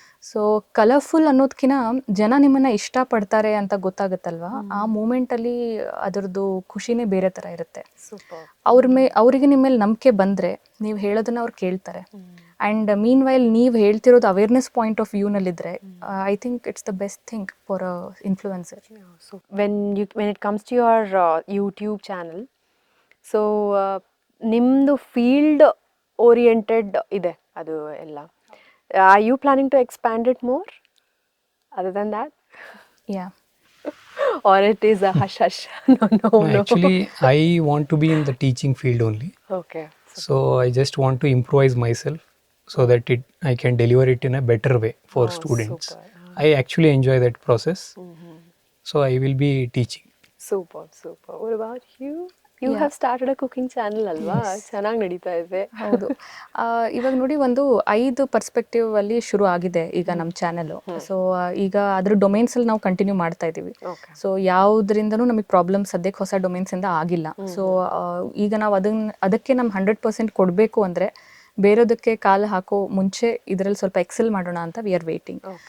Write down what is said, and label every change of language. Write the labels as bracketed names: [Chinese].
[Kannada] So colourful ಅನ್ನೋದಕ್ಕಿಂತ ಜನ ನಿಮ್ಮನ್ನು ಇಷ್ಟಪಡ್ತಾರೆ ಅಂತ ಗೊತ್ತಾಗುತ್ತಲ್ವಾ, ಆ ಮೂಮೆಂಟಲ್ಲಿ ಅದರದ್ದು ಖುಷಿನೇ ಬೇರೆ ಥರ ಇರುತ್ತೆ. ಅವರಿಗೆ ನಿಮ್ಮ ಮೇಲೆ ನಂಬಿಕೆ ಬಂದರೆ ನೀವು ಹೇಳೋದನ್ನ ಅವ್ರು ಕೇಳ್ತಾರೆ. ಆ್ಯಂಡ್ ಮೀನ್ ವೈಲ್ ನೀವು ಹೇಳ್ತಿರೋದು awareness point of ವ್ಯೂನಲ್ಲಿದ್ದರೆ [English] I think it's the best thing for a influencer. So when it comes to your YouTube channel, so [Kannada] ನಿಮ್ಮದು ಫೀಲ್ಡ್ ಓರಿಯೆಂಟೆಡ್ ಇದೆ ಅದು ಎಲ್ಲ. [English] Are you planning to expand it more other than that? Yeah. Or it is a hush hush? No. Actually, I want to be in the teaching field only. Okay. So I just want to improvise myself so that I can deliver it in a better way for students. Super. I actually enjoy that process. So I will be teaching. Super. What about you? You have started a cooking channel ಅಲ್ವಾ? [Kannada] ಚೆನ್ನಾಗಿ ನಡೀತಾ ಇದೆ. ಹೌದು. ಇವಾಗ ನೋಡಿ, ಒಂದು 5 perspective ಅಲ್ಲಿ ಶುರು ಆಗಿದೆ ಈಗ ನಮ್ಮ ಚಾನೆಲ್. ಸೊ ಈಗ ಅದ್ರ ಡೊಮೇನ್ಸ್ ಅಲ್ಲಿ ನಾವು ಕಂಟಿನ್ಯೂ ಮಾಡ್ತಾ ಇದೀವಿ. ಸೊ ಯಾವುದರಿಂದನೂ ನಮಗೆ ಪ್ರಾಬ್ಲಮ್ ಸದ್ಯಕ್ಕೆ ಹೊಸ ಡೊಮೇನ್ಸ್ ಇಂದ ಆಗಿಲ್ಲ. ಸೊ ಈಗ ನಾವು ಅದಕ್ಕೆ ನಮ್ಮ 100% ಕೊಡಬೇಕು ಅಂದ್ರೆ ಬೇರೆದಕ್ಕೆ ಕಾಲು ಹಾಕೋ ಮುಂಚೆ ಇದರಲ್ಲಿ ಸ್ವಲ್ಪ ಎಕ್ಸೆಲ್ ಮಾಡೋಣ ಅಂತ [English] We are waiting.